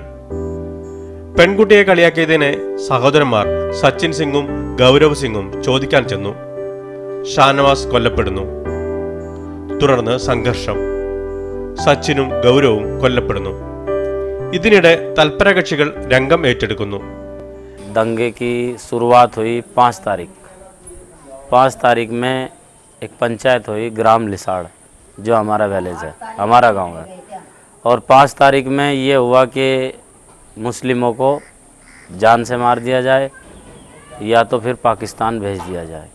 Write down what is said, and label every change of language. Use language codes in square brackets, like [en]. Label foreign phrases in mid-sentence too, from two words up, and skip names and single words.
[ml] പെൺകുട്ടിയെ കളിയാക്കിയതിനെ സഹോദരന്മാർ സച്ചിൻ സിംഗും ഗൗരവ് സിംഗും ചോദിക്കാൻ ചെന്നു. ഷാനവാസ് കൊല്ലപ്പെടുന്നു. തുടർന്ന് സംഘർഷം. സച്ചിനും ഗൗരവും കൊല്ലപ്പെടുന്നു. ഇതിനിടെ തൽപരകക്ഷികൾ രംഗം ഏറ്റെടുക്കുന്നു. [hi] दंगे की शुरुआत हुई 5 तारीख में एक पंचायत हुई ग्राम लिसाड़, जो हमारा विलेज है, हमारा गांव है। और 5 तारीख में ये हुआ कि मुस्लिमों को जान से मार दिया जाए या तो फिर पाकिस्तान भेज दिया जाए।